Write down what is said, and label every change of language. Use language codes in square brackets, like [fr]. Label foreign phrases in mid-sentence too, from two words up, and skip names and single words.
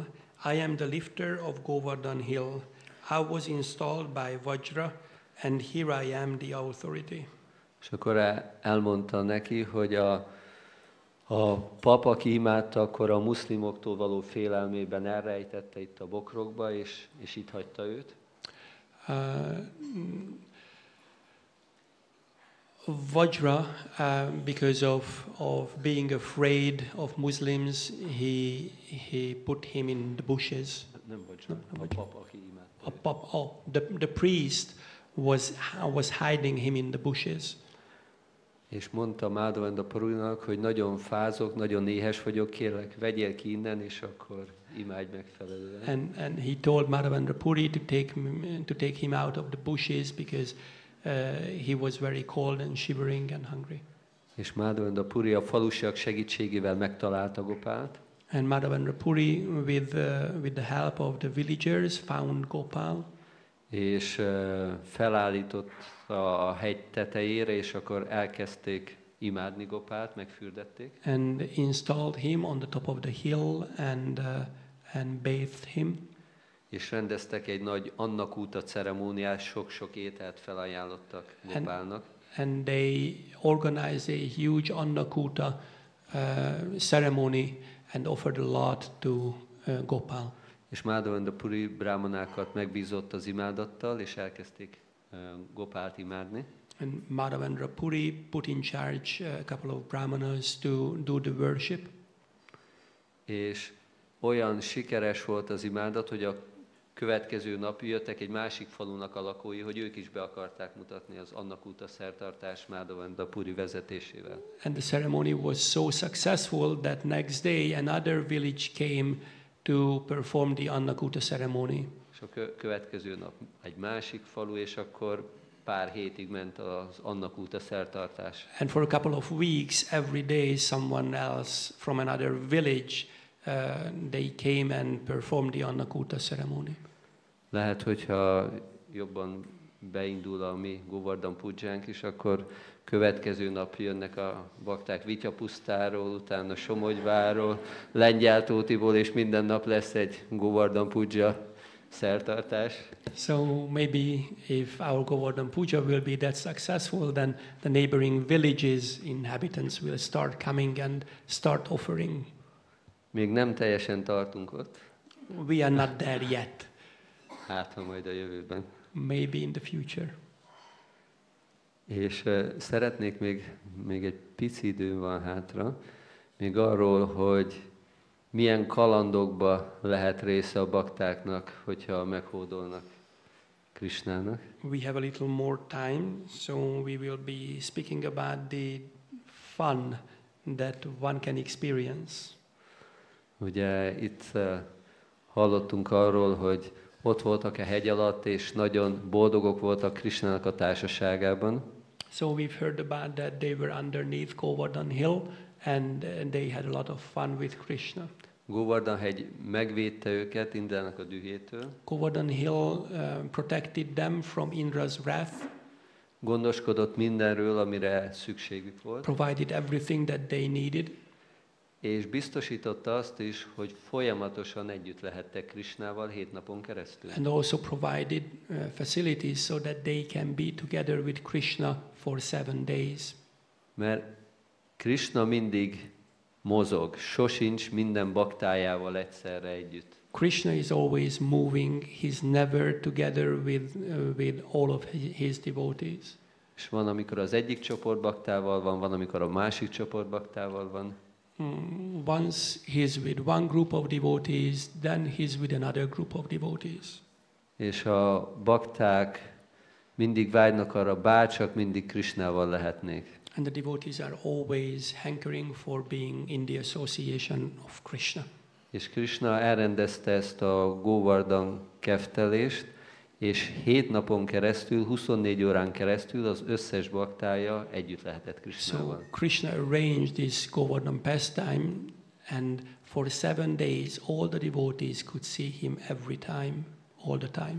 [en] I am the lifter of Govardhan hill. I was installed by Vajra, and here I am the authority. [hu] És akkor elmondta neki, hogy a pap, aki imádta, akkor a muszlimoktól való félelmében elrejtette itt a bokrokba, és itt hagyta őt. [en] Vajra, because of being afraid of Muslims, he put him in the bushes. [hu] Nem Vajra, a pap, aki imádta. [en] The priest was hiding him in the bushes. [hu] És mondta Madhavendra Purinak, hogy nagyon fázok, nagyon éhes vagyok, kérlek, vegyél ki innen, és akkor imádj megfelelően. [en] And he told Madhavendra Puri to take him out of the bushes because he was very cold and shivering and hungry. [hu] És Madhavendra Puri a falusiak segítségével megtalálta Gopált. [en] And Madhavendra Puri, with the help of the villagers, found Gopal. [hu] És felállított a hegy tetejére, és akkor elkezdték imádni Gopált, megfürdették. [en] And installed him on the top of the hill and bathed him. [hu] És rendeztek egy nagy annakúta ceremóniát, sok-sok ételt felajánlottak Gopálnak. [en] And they organized a huge annakuta ceremony and offered a lot to Gopal. [hu] És Madhavendra Puri brahmanákat megbízott az imádattal, és elkezdték Gopált imádni. [en] And Madhavendra Puri put in charge a couple of brahmanas to do the worship. [hu] És olyan sikeres volt az imádat, hogy a következő nap jöttek egy másik falunak a lakói, hogy ők is be akarták mutatni az annakúta szertartás Madhavendra Puri vezetésével. [en] And the ceremony was so successful that next day another village came to perform the annakuta ceremony. [hu] És a következő nap egy másik falu, és akkor pár hétig ment az annakúta szertartás. [en] And for a couple of weeks, every day someone else from another village, they came and performed the annakuta ceremony. [hu] Lehet, hogyha jobban beindul a mi Govardhana-pūjánk is, akkor következő nap jönnek a bakták Vityapusztáról, utána Somogyváról, Lengyeltótiból, és minden nap lesz egy Govardhana-pūjā szertartás. [en] So maybe if our Govardhana-pūjā will be that successful, then the neighboring villages' inhabitants will start coming and start offering. [hu] Még nem teljesen tartunk ott. [en] We are not there yet. [hu] Hát, ha majd a jövőben. [en] Maybe in the future. [hu] És szeretnék még egy pici időm van hátra, még arról, hogy milyen kalandokba lehet része a baktáknak, hogyha meghódolnak Krisnának. [en] We have a little more time, so we will be speaking about the fun that one can experience. [hu] Ugye itt hallottunk arról, hogy ott voltak a hegy alatt, és nagyon boldogok voltak Krisnának a társaságában. [en] So we've heard about that they were underneath Govardhan hill and they had a lot of fun with Krishna. [hu] Govardhan-hegy megvédte őket Indrának a dühétől. [en] Govardhan Hill protected them from Indra's wrath, [hu] Gondoskodott mindenről, amire szükségük volt. [en] provided everything that they needed, [hu] És biztosította azt is, hogy folyamatosan együtt lehettek Krisnával 7 napon keresztül. [en] and also provided facilities so that they can be together with Krishna for 7 days. [hu] Mert Krishna mindig mozog, sosincs minden baktájával egyszerre együtt. [en] Krishna is always moving, he's never together with all of his devotees. [hu] És van, amikor az egyik csoport baktával van, amikor a másik csoport baktával van. [en] Once he's with one group of devotees, then he's with another group of devotees. [hu] És a bakták mindig vágynak arra, bárcsak mindig Krisnával lehetnék. [en] And the devotees are always hankering for being in the association of Krishna. [hu] És Krishna elrendezte ezt a Govardhan keftelést, és 7 napon keresztül, 24 órán keresztül az összes baktája együtt lehetett So Krishnával. [en] Krishna arranged this Govardhan pastime, and for 7 days all the devotees could see him every time, all the time.